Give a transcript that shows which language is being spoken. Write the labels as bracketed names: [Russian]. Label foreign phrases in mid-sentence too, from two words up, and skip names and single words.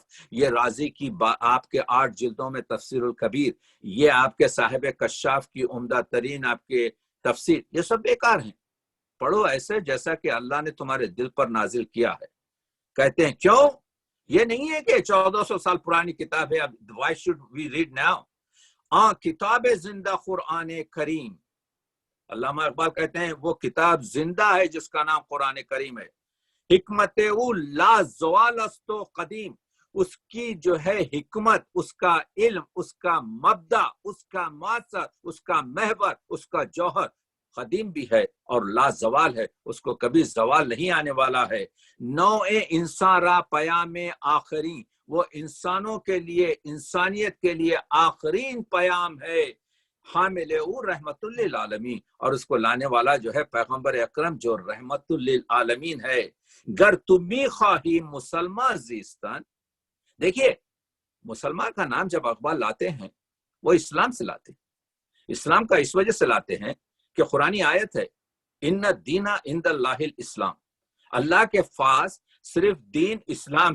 [Urdu] یہ رازی کی آپ کے 8 جلدوں میں تفسیر الکبیر، یہ آپ کے صاحب کشاف کی عمدہ ترین آپ کے تفسیر، یہ سب بیکار ہیں۔ پڑھو ایسے جیسا کہ اللہ نے تمہارے دل پر نازل کیا ہے۔ کہتے ہیں کیوں؟ یہ نہیں ہے کہ 1400 سال پرانی کتاب ہے، اب [English] why should we read now؟ [Urdu] کتاب زندہ قرآن کریم، علامہ اقبال کہتے ہیں وہ کتاب زندہ ہے جس کا نام قرآن کریم ہے۔ [Persian] حکمت او لا زوال است و قدیم، [Urdu] اس کی جو ہے حکمت، اس کا علم، اس کا مبدا، اس کا ماثر، اس کا محور، اس کا جوہر قدیم بھی ہے اور لا زوال ہے، اس کو کبھی زوال نہیں آنے والا ہے۔ [Persian] نوع انسان را پیام آخری، [Urdu] وہ انسانوں کے لیے، انسانیت کے لیے آخرین پیام ہے۔ [Persian] حامل او رحمت للعالمین، [Urdu] اور اس کو لانے والا جو ہے پیغمبر اکرم جو رحمت للعالمین ہے۔ [Persian] گر تمی خواہی مسلمان زیستان، [Urdu] دیکھیے مسلمان کا نام جب اقبال لاتے ہیں وہ اسلام سے لاتے ہیں، اسلام کا اس وجہ سے لاتے ہیں کہ قرآنی آیت ہے [Arabic] ان الدین عند اللہ الاسلام، [Urdu] اللہ کے پاس صرف دین اسلام ہے۔